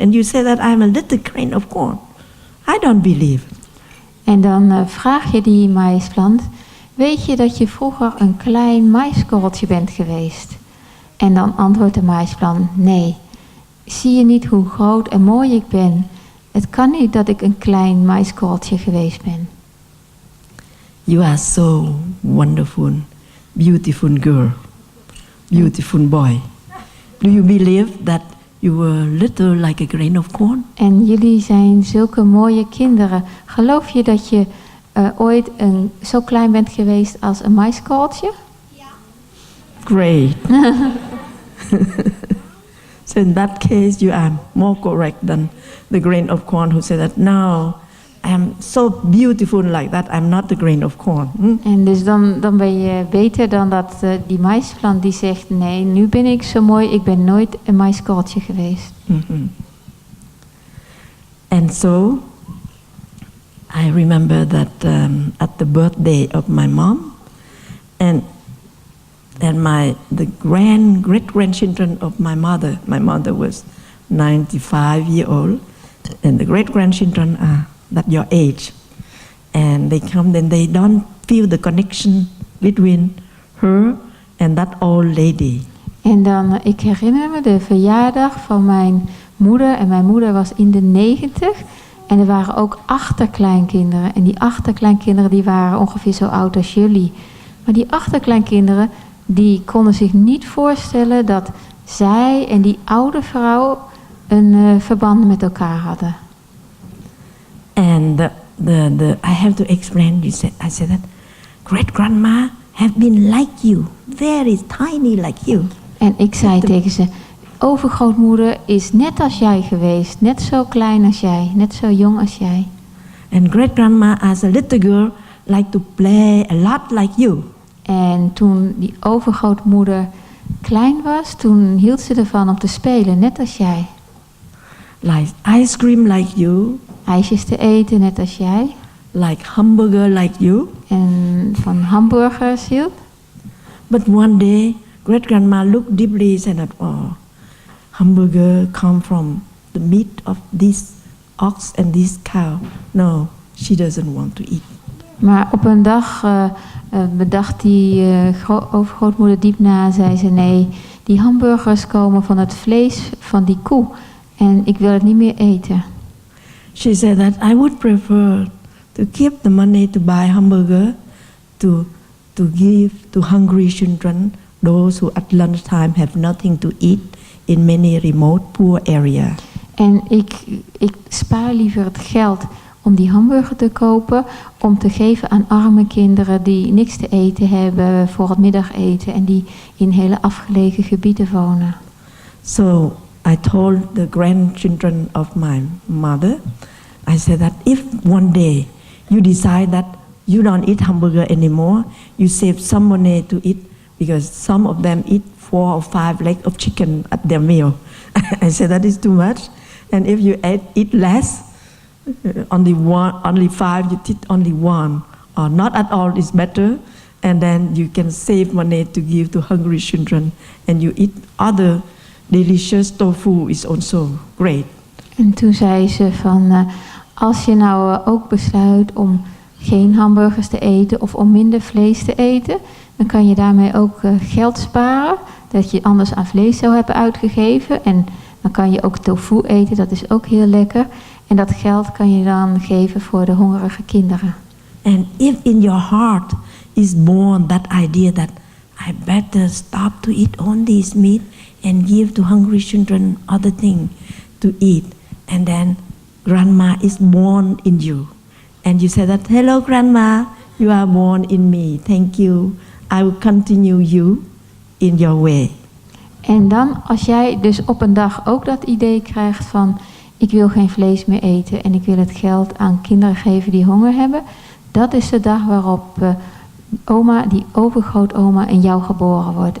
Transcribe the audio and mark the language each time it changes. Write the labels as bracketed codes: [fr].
[en] And you say that I'm a little grain of corn. I don't believe. [nl] En dan vraag je die maisplant, weet je dat je vroeger een klein maiskorreltje bent geweest? En dan antwoordt de maisplant, nee. Zie je niet hoe groot en mooi ik ben? Het kan niet dat ik een klein maiskorreltje geweest ben. [en] You are so wonderful, beautiful girl, beautiful boy. Do you believe that you were little like a grain of corn? [nl] En jullie zijn zulke mooie kinderen. Geloof je dat je ooit zo klein bent geweest als een maiskorreltje? Ja. [en] Great. So in that case, you are more correct than the grain of corn who said that, no, I am so beautiful like that, I'm not the grain of corn. [nl] En dus dan ben je beter dan dat die maisplant die zegt, nee, nu ben ik zo mooi, ik ben nooit een maiskorreltje geweest. [en] Mm-hmm. And so, I remember that at the birthday of my mom, and the great grandchildren of my mother was 95 years old, and the great grandchildren are that your age, and they come, then they don't feel the connection between her and that old lady. [nl] En dan, ik herinner me de verjaardag van mijn moeder. En mijn moeder was in de 90. En er waren ook achterkleinkinderen. En die achterkleinkinderen die waren ongeveer zo oud als jullie. Maar die achterkleinkinderen die konden zich niet voorstellen dat zij en die oude vrouw een verband met elkaar hadden. [en] And I have to explain. I said that great grandma have been like you, very tiny like you. [nl] En ik zei tegen ze, overgrootmoeder is net als jij geweest, net zo klein als jij, net zo jong als jij. [en] And great grandma as a little girl like to play a lot like you. [nl] En toen die overgrootmoeder klein was, toen hield ze ervan om te spelen, net als jij. [en] Like ice cream like you. [nl] Ijsjes te eten, net als jij. [en] Like hamburger like you. [nl] En van hamburgers hield. [en] But one day, great grandma looked deeply and said, "Oh, hamburger come from the meat of this ox and this cow. No, she doesn't want to eat." [nl] Maar op een dag bedacht die overgrootmoeder diep na en zei ze, nee, die hamburgers komen van het vlees van die koe en ik wil het niet meer eten. [en] She said that I would prefer to keep the money to buy hamburger to give to hungry children, those who at lunchtime have nothing to eat in many remote poor areas. [nl] En ik spaar liever het geld om die hamburger te kopen, om te geven aan arme kinderen die niks te eten hebben voor het middageten en die in hele afgelegen gebieden wonen. [en] So I told the grandchildren of my mother, I said that if one day you decide that you don't eat hamburger anymore, you save some money to eat, because some of them eat 4 or 5 legs of chicken at their meal. I said that is too much, and if you eat less, only 5, you eat only 1, or not at all is better, and then you can save money to give to hungry children, and you eat other delicious tofu is also great. [nl] En toen zei ze van, als je nou ook besluit om geen hamburgers te eten of om minder vlees te eten, dan kan je daarmee ook geld sparen, dat je anders aan vlees zou hebben uitgegeven. En dan kan je ook tofu eten, dat is ook heel lekker. En dat geld kan je dan geven voor de hongerige kinderen. [en] And if in your heart is born that idea that I better stop to eat only this meat and give to hungry children other thing to eat, and then grandma is born in you, and you say that, hello grandma, you are born in me, thank you, I will continue you in your way. [nl] En dan, als jij dus op een dag ook dat idee krijgt van, ik wil geen vlees meer eten en ik wil het geld aan kinderen geven die honger hebben, dat is de dag waarop oma, die overgrootoma, in jou geboren wordt.